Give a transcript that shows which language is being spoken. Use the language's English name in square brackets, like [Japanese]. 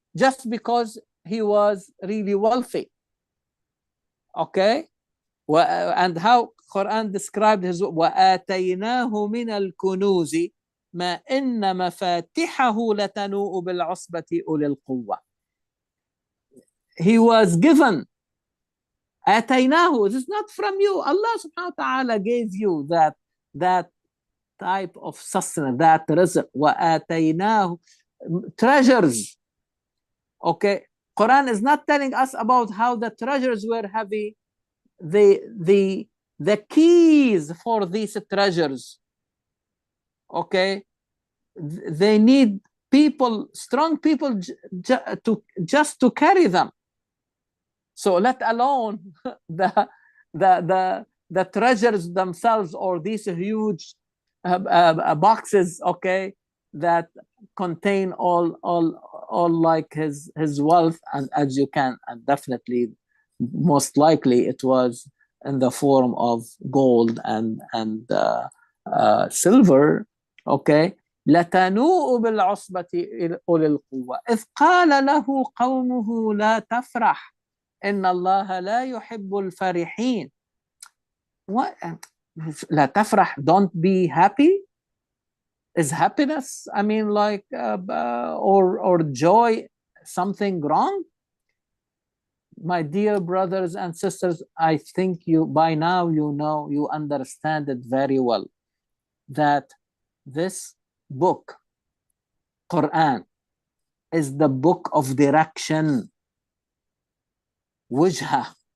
[English] Just because he was really wealthy. Okay, and how Quran described his [Arabic] وَآتَيْنَاهُ مِنَ الْكُنُوزِ مَا إِنَّ مَفَاتِحَهُ لَتَنُوءُ بِالْعُصْبَةِ أُولِي الْقُوَّةِ. [English] He was given آتَيْنَاهُ. This is not from you. Allah subhanahu wa ta'ala gave you that type of sustenance, that rizq. وَآتَيْنَاهُ, treasures. Okay, Quran is not telling us about how the treasures were heavy. The keys for these treasures, okay, they need people, strong people, to carry them. So let alone the treasures themselves, or these huge boxes, okay, that contain all like his wealth. And as you can, and definitely most likely it was in the form of gold and silver, okay. [Arabic] لتنوء بالعصبة أولي القوة إذ قال له قومه لا تفرح إن الله لا يحب الفرحين. [English] What? [Arabic] لا تفرح, [English] don't be happy? Is happiness, I mean, like or joy something wrong? My dear brothers and sisters, I think you by now you understand it very well, that this book, Quran, is the book of direction, wujha.